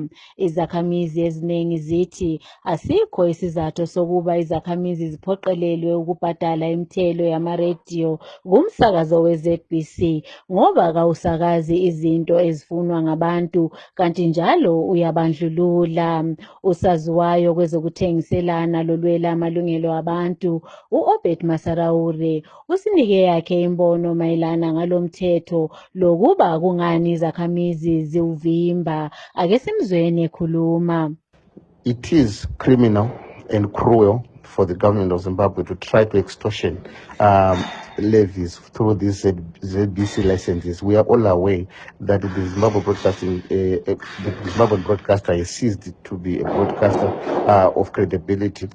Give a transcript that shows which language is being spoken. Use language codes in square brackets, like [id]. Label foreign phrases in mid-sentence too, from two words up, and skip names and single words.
[nd] Izakhamizi eziningi zithi asikho isizathu sokuba izakhamizi ziphoqelelwe ukubhadala imithelo yamarediyo kumsakazo we-ZBC ngoba kawusakazi izinto ezifunwa ngabantu kanti njalo uyabandlulula. Usaziwayo kwezokuthengiselana lolwela amalungelo abantu u-Obed Masaraure usinike yakhe imbono mayelana ngalomthetho lokuba kungani izakhamizi ziwuvimba. Ake simzweni ekhuluma. [en] It is criminal and cruel for the government of Zimbabwe to try to extortion levies through these ZBC licenses. We are all aware that the Zimbabwe Broadcasting, the Zimbabwe broadcaster is ceased to be a broadcaster of credibility.